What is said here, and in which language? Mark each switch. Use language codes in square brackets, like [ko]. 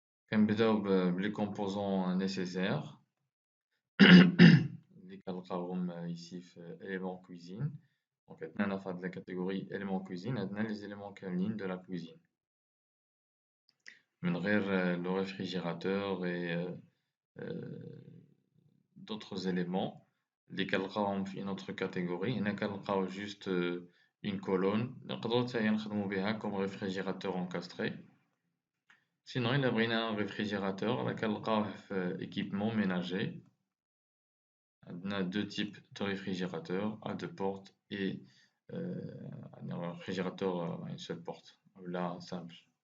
[ar] كنبداو بلي [fr] composants nécessaires [ar] اللي كنلقاوهم [fr] ici [ar] في [fr] éléments cuisine. Donc [ar] عندنا في هاد [fr] la catégorie éléments cuisine [ar] عندنا [fr] les éléments [ar] كاملين [fr] de la cuisine. [ar] من غير [fr] le réfrigérateur et d'autres éléments [ar] اللي كنلقاوهم في [fr] une autre catégorie. [ar] هنا كنلقاو [fr] juste une colonne [ar] نقدروا حتى هي نخدموا بها [fr] comme réfrigérateur encastré. Sinon il a un réfrigérateur [ar] راه كنلقاوه في [fr] équipement ménager. On a deux types de réfrigérateurs à deux portes et un réfrigérateur à une seule porte, là simple.